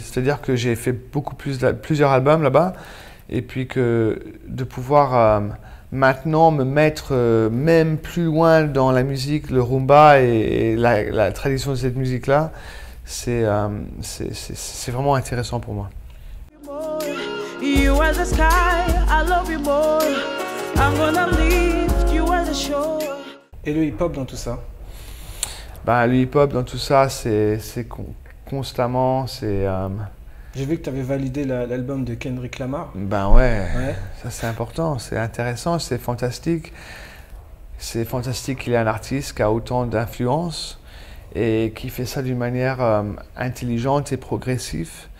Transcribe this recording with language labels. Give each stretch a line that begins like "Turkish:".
French: C'est-à-dire que j'ai fait plusieurs albums là-bas et puis que de pouvoir maintenant me mettre même plus loin dans la musique, le rumba et la tradition de cette musique-là, c'est vraiment intéressant pour moi.
English: You are the sky, I love you more. I'm gonna lift you are the shore.
French: Et le hip-hop dans tout ça? Ben, le hip-hop dans tout ça, c'est constamment, J'ai vu que tu avais validé l'album de Kendrick Lamar. Ben ouais, Ouais. ça c'est important, c'est intéressant, c'est fantastique. C'est fantastique qu'il y ait un artiste qui a autant d'influence et qui fait ça d'une manière intelligente et progressive.